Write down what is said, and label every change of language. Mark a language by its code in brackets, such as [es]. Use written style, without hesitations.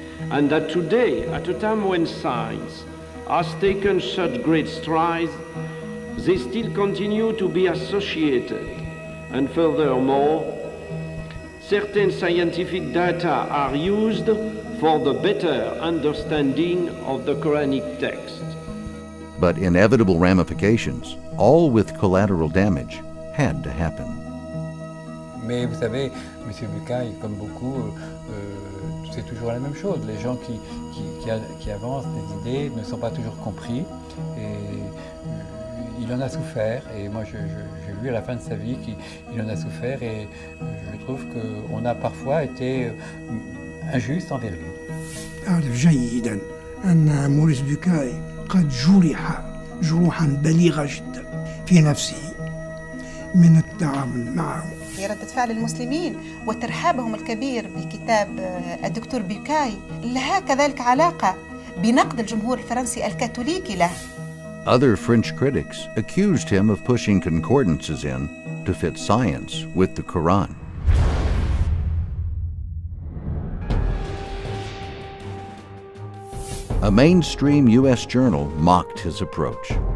[en] and that today, at a time when science has taken such great strides, they still continue to be associated, and furthermore, certain scientific data are used for the better understanding of the Quranic text. But inevitable ramifications, all with collateral damage, had to happen. [fr] Mais vous savez, M. Bucaille, comme beaucoup, c'est toujours la même chose. Les gens qui avancent des idées ne sont pas toujours compris. Et il en a souffert. Et moi, j'ai vu à la fin de sa vie qu'il en a souffert. Et je trouve qu'on a parfois été injuste envers lui. [ar] أعرف جيدا أن موريس بوكاي قد جرح جروحا بليغة جدا في نفسه من التعامل معه. ردة فعل المسلمين وترحابهم الكبير بكتاب الدكتور بوكاي لها كذلك علاقة بنقد الجمهور الفرنسي الكاثوليكي له. [en] Other French critics accused him of pushing concordances in to fit science with the Quran. A mainstream U.S. journal mocked his approach.